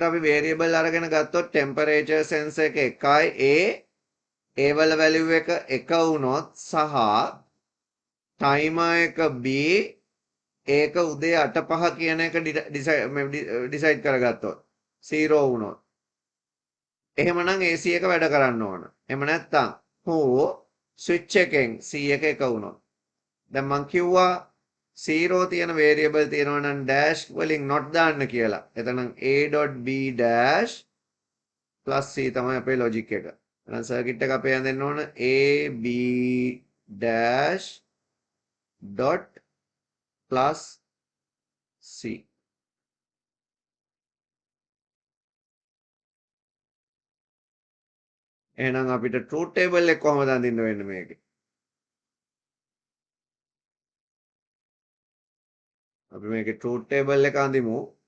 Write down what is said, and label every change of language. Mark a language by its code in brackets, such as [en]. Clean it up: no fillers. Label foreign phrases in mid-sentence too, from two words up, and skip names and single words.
[si] අපි වේරියබල් අරගෙන ගත්තොත් [en] temperature sensor [si] එක 1යි A වල වැලියු එක 1 වුණොත් සහ ටයිමර් එක B ඒක උදේ 8:05 කියන එක ඩිසයිඩ් කරගත්තොත් 0 වුණොත් එහෙමනම් AC එක වැඩ කරන්න ඕන. එහෙම නැත්නම් හෝ ස්විච් එකෙන් C එක 1 වුණොත් දැන් මං කිව්වා 0 තියෙන වේරියබල් තියෙනවා නම් ඩෑෂ් වලින් not දාන්න කියලා. එතනම් [en] a.b dash plus c [si] තමයි අපේ ලොජික් එක. එහෙනම් සර්කිට් එක අපේ යන්න ඕන [en] a b dash dot plus c. [si] එහෙනම් අපිට [en] truth table [si] එක කොහොමද අඳින්න වෙන්නේ මේකේ? අපි මේකේ [en] truth table [si] එක අඳිමු.